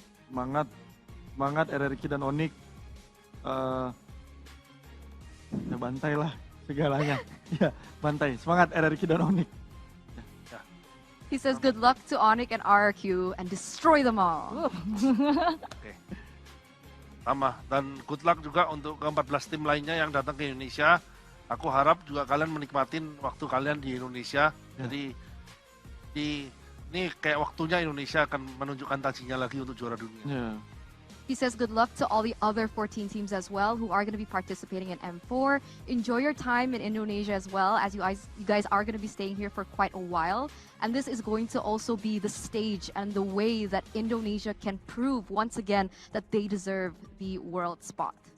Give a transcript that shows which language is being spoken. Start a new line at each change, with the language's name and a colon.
Indonesian: Semangat RRQ dan Onic. Ya bantai lah segalanya. Ya, bantai. Semangat RRQ dan Onic.
English: He says good luck to Onic and RRQ and destroy them all. Oke.
Indonesian: Sama, dan
English: good luck
Indonesian: juga untuk ke-14 tim lainnya yang datang ke Indonesia. Aku harap juga kalian menikmatin waktu kalian di Indonesia. Jadi ini kayak waktunya Indonesia akan menunjukkan tajinya lagi untuk juara dunia. Ya.
English: He says good luck to all the other 14 teams as well who are going to be participating in M4. Enjoy your time in Indonesia as well, as you guys are going to be staying here for quite a while. And this is going to also be the stage and the way that Indonesia can prove once again that they deserve the world spot.